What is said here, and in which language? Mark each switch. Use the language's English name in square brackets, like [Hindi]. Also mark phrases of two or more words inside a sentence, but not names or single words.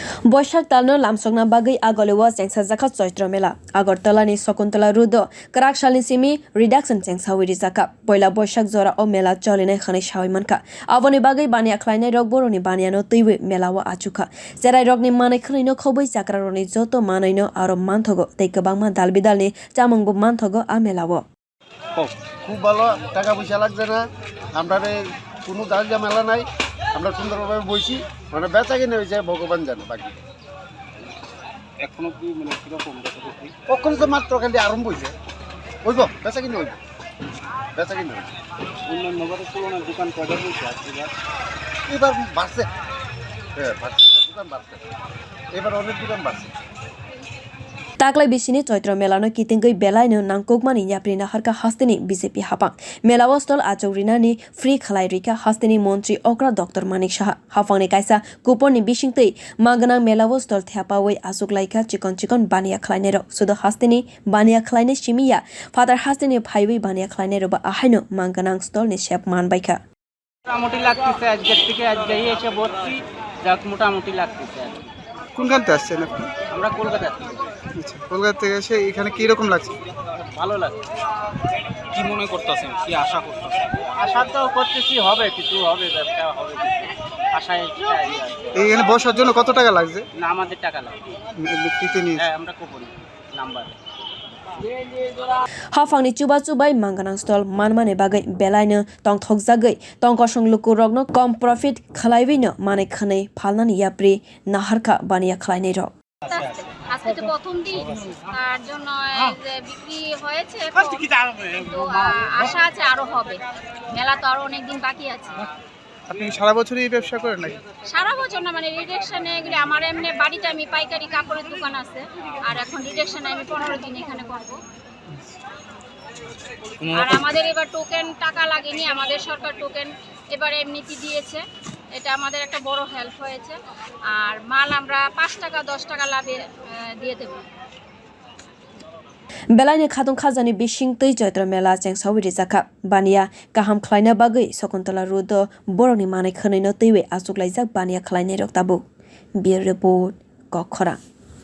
[Kok Borok] Boshak talno lamsokna bagwi Aulio chengsakha Choitra Mela Agartala ni Sakuntala rudo Kwrak salni simi reduction chengsawi rijakha poila boshak jora o mela cholinai khanai shawi manka aboni bagwi bania khwlainai rok boroni bania no twiwi mela wa achukha jerai rok ni manai khwlai no khobui chakra roni joto manai no aro manthogo tei kwbangma dalbidal ni chamungbo manthogo a mela wo [Bangla] খুব ভালো টাকা পয়সা লাগছে না আমরা কোনো দাল ঝামেলা নাই আমরা সুন্দরভাবে বইছি মানে বেচা কিনে হয়েছে ভগবান জানে বাকি এখনো কি মানে কিরকম কখন তো মাত্র খালি আরম্ভ হয়েছে হইব বেচা কিনে হইব বেচা কিনে হইব অন্যান্য বারের তুলনায় দোকান কয়টা বলছে এবার বাড়ছে হ্যাঁ বাড়ছে দোকান বাড়ছে এবার অনেক দোকান বাড়ছে [Kok Borok] Taklai bisini Choitra Mela no kitingoi belai no nangkokmani yaprina harka hasteni BJP hapang Melawa stol achogrina ni free khalai rika hasteni montri okra Dr. Manik Shaha hafangni kaisa kupon ni bisingtei maganang Melawa stol thapawai achuklaikha chikon bania khwlainai rok sudo hasteni bania khwlainai simi ya father hasteni phainai bania khwlainai roba ahaino maganang stol ni shep manbaikha [Bangla] মোটামুটি লাগতেছে আজকের থেকে আজকেই এসে বসছি যাক মোটামুটি লাগতেছে কোনখানতে আসছেন আপনি আমরা কলকাতা থেকে আচ্ছা কলকাতা থেকে এসে এখানে কি রকম লাগছে ভালো লাগছে কি মনে করতেছেন কি আশা করতেছেন আশা তো করতেছি হবে কিছু হবে ব্যবসা হবে আশায় এইখানে বসার জন্য কত টাকা লাগছে না আমাদের টাকা লাগবে ফ্রিতে নিয়ে হ্যাঁ আমরা কুপন নাম্বার [Kok Borok] Hafangni chubai manganang stol manmane bagai belaino tong thokjagai tong kosong luku rokno kom profit khlaiwi no mane khanai phalnani yapri naharkha bania khwlainai rok [Bangla] আজকে তো প্রথম দিন তার জন্য বিক্রি হয়েছে আশা আছে আরো হবে মেলা তো আরো অনেক দিন বাকি আছে আপনি সারা বছরই এই ব্যবসা করেন নাকি সারা বছর না মানে রিডাকশনে এগুলি আমার এমনি বাড়িতে আমি পাইকারি কাপড়ের দোকান আছে আর এখন রিডাকশনে আমি 15 দিন এখানে করব আর আমাদের এবার টোকেন টাকা লাগেনি আমাদের সরকার টোকেন এবার এমনিতে দিয়েছে এটা আমাদের একটা বড় হেল্প হয়েছে আর মাল আমরা 5 টাকা 10 টাকা লাভে দিয়ে দেব [Kok Borok] Belaini khatung khajani bisingtei Choitra Mela chengsawi rijakha bania kaham khwlaina bagwi Sakuntala rudo boroni manai khwnaino twiwi achuklaijak bania khwlainai rok tabu bir report Kwrak